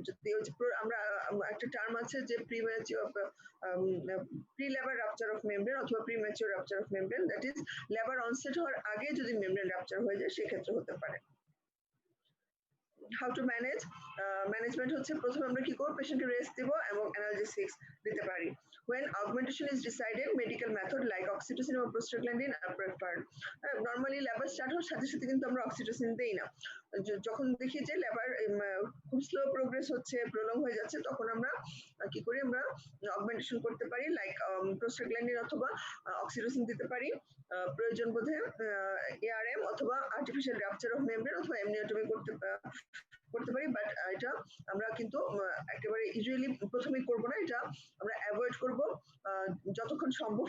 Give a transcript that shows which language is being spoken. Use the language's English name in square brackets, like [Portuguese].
[Bangla] যদি আমরা একটা টার্ম আছে যে premature pre-labour rupture of membrane অথবা premature rupture of membrane, that is labour onset হওয়ার আগে যদি মেমব্রেন রাপচার হয়ে যায় সেক্ষেত্রে হতে পারে। [English] how to manage, [Bangla] ম্যানেজমেন্ট হচ্ছে প্রথমে আমরা কি করব, পেশেন্টকে রেস্ট দেব এবং অ্যানালজেসিক্স দিতে পারি। [English] when augmentation is decided, medical method like oxytocin or prostaglandin are preferred. [Bangla] Normally labour start হওয়ার সাথে সাথে কিন্তু আমরা অক্সিটোসিন দেই না, যখন দেখি যে লেবার খুব স্লো প্রোগ্রেস হচ্ছে, প্রলং হয়ে যাচ্ছে, তখন আমরা কি করি, আমরা অগমেন্টেশন করতে পারি, লাইক প্রোস্টাগ্ল্যান্ডিন অথবা অক্সিটোসিন দিতে পারি। প্রয়োজন বোধে এআরএম অথবা আর্টিফিশিয়াল রাপচার অফ মেমব্রেন অথবা এমনিওটমি করতে পারি, বাট এটা আমরা কিন্তু একেবারে ইউজুয়ালি প্রথমেই করব না, এটা আমরা অ্যাভয়েড করব যতক্ষণ সম্ভব।